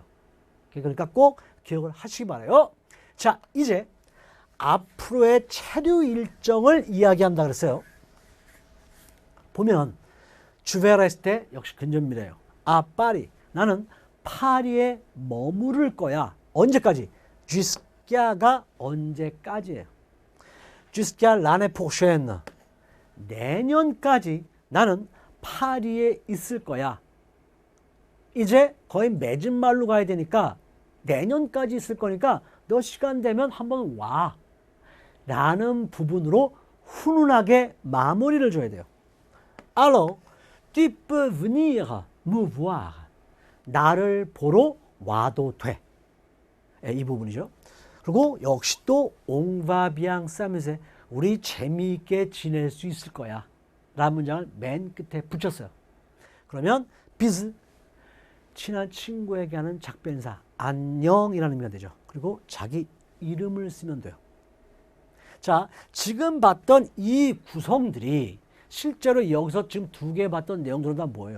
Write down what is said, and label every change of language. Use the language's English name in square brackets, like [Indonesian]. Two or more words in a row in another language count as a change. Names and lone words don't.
[Korean] 그러니까 꼭 기억을 하시기 바라요. 자, 이제 앞으로의 체류 일정을 이야기한다 그랬어요. 보면 주베라 했을 때 역시 근접미래예요. 아, 파리. 나는 파리에 머무를 거야. 언제까지? jusqu'à가 언제까지예요. [French] jusqu'à l'année prochaine. [Korean] 내년까지 나는 파리에 있을 거야. 이제 거의 맺은 말로 가야 되니까 내년까지 있을 거니까 너 시간 되면 한번 와. 라는 부분으로 훈훈하게 마무리를 줘야 돼요. [French] Alors, tu peux venir me voir. [Korean] 나를 보러 와도 돼. 이 부분이죠. 그리고 역시 또 [French] on va bien s'amuser. [Korean] 우리 재미있게 지낼 수 있을 거야. 라는 문장을 맨 끝에 붙였어요. 그러면 비스, 친한 친구에게 하는 작별인사, 안녕이라는 의미가 되죠. 그리고 자기 이름을 쓰면 돼요. 자, 지금 봤던 이 구성들이 실제로 여기서 지금 두 개 봤던 내용들은 다 뭐예요?